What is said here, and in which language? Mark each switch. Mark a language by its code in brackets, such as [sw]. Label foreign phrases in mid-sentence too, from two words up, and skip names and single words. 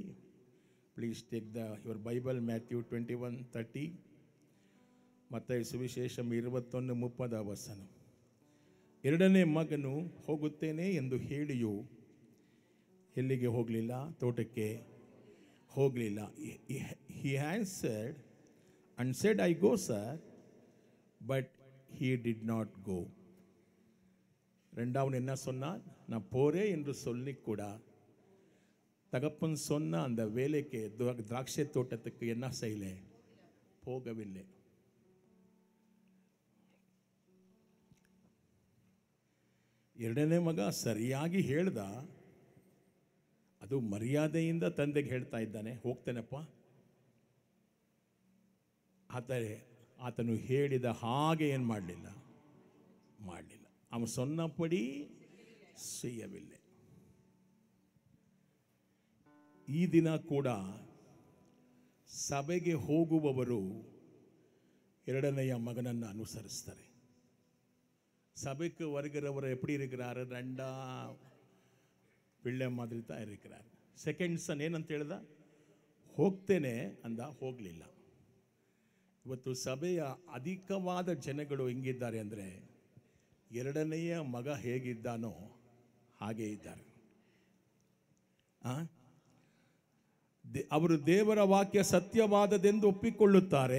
[en] Please take your Bible, Matthew 21:30. [kn] ಮತ್ತಾಯ ಸುವಿಶೇಷ 21:30 ವಚನ. ಎರಡನೇ ಮಗನು ಹೋಗುತ್ತೇನೆ ಎಂದು ಹೇಳಿಯೂ ಎಲ್ಲಿಗೆ ಹೋಗಲಿಲ್ಲ, ತೋಟಕ್ಕೆ ಹೋಗಲಿಲ್ಲ. [en] He answered and said, I go, sir, but he did not go. [ta] ரெண்டாவன் என்ன சொன்னான், நான் போறேன் என்று சொல்லி கூட தகப்பன் சொன்ன அந்த வேலைக்கு திராட்சை தோட்டத்துக்கு என்ன செய்யல, போகவில்லை. [kn] ಎರಡನೇ ಮಗ ಸರಿಯಾಗಿ ಹೇಳ್ದ, ಅದು ಮರ್ಯಾದೆಯಿಂದ ತಂದೆಗೆ ಹೇಳ್ತಾ ಇದ್ದಾನೆ, ಹೋಗ್ತೇನಪ್ಪ. ಆದರೆ ಆತನು ಹೇಳಿದ ಹಾಗೆ ಏನು ಮಾಡಲಿಲ್ಲ. [ta] ಅವನು ಸೊನ್ನಪಡಿ செய்யவில்லை. [kn] ಈ ದಿನ ಕೂಡ ಸಭೆಗೆ ಹೋಗುವವರು ಎರಡನೆಯ ಮಗನನ್ನು ಅನುಸರಿಸ್ತಾರೆ. [ta] சபைக்கு வருகிறவர் எப்படி இருக்கிறாரு, ரெண்டா பிள்ளை மாதிரி தான் இருக்கிறார். [en] second son [kn] ಏನಂತ ಹೇಳ್ದ, ಹೋಗ್ತೇನೆ ಅಂದ, ಹೋಗಲಿಲ್ಲ. ಇವತ್ತು ಸಭೆಯ ಅಧಿಕವಾದ ಜನಗಳು ಹೆಂಗಿದ್ದಾರೆ ಅಂದರೆ, ಎರಡನೆಯ ಮಗ ಹೇಗಿದ್ದಾನೋ ಹಾಗೆ ಇದ್ದಾರೆ. ಅವರು ದೇವರ ವಾಕ್ಯ ಸತ್ಯವಾದದೆಂದು ಒಪ್ಪಿಕೊಳ್ಳುತ್ತಾರೆ.